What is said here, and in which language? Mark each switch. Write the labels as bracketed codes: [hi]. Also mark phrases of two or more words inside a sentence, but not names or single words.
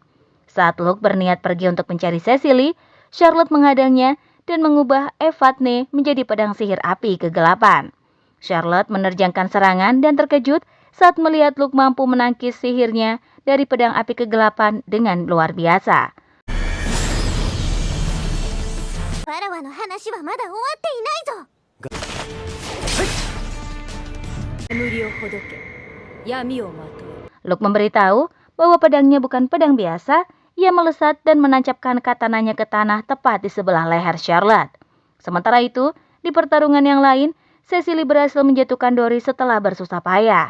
[id] Saat Luke berniat pergi untuk mencari Cecily, Charlotte menghadangnya dan mengubah Evadne menjadi pedang sihir api kegelapan. Charlotte menerjangkan serangan dan terkejut saat melihat Luke mampu menangkis sihirnya dari pedang api kegelapan dengan luar biasa. [ja] わらわの話はまだ終わっていないぞ。 [id] Luke memberitahu bahwa pedangnya bukan pedang biasa. Ia melesat dan menancapkan katananya ke tanah tepat di sebelah leher Charlotte. Sementara itu, di pertarungan yang lain, Cecily berhasil menjatuhkan Doris setelah bersusah payah.